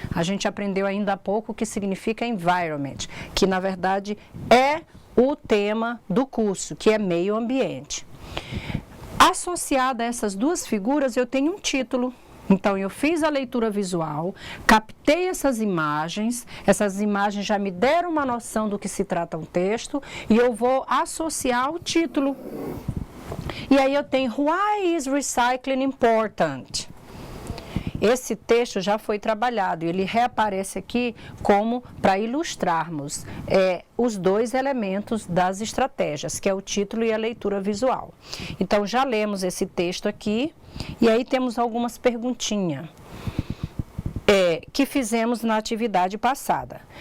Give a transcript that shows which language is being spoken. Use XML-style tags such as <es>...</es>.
<pt>A gente aprendeu ainda há pouco o que significa environment, que na verdade é o tema do curso, que é meio ambiente. Associada a essas duas figuras, eu tenho um título. Então, eu fiz a leitura visual, captei essas imagens já me deram uma noção do que se trata um texto, e eu vou associar o título. E aí eu tenho,</pt> <en>Why is recycling important?</en> <pt>Esse texto já foi trabalhado, ele reaparece aqui como para ilustrarmos os dois elementos das estratégias, que é o título e a leitura visual. Então, já lemos esse texto aqui, e aí temos algumas perguntinhas que fizemos na atividade passada.</pt>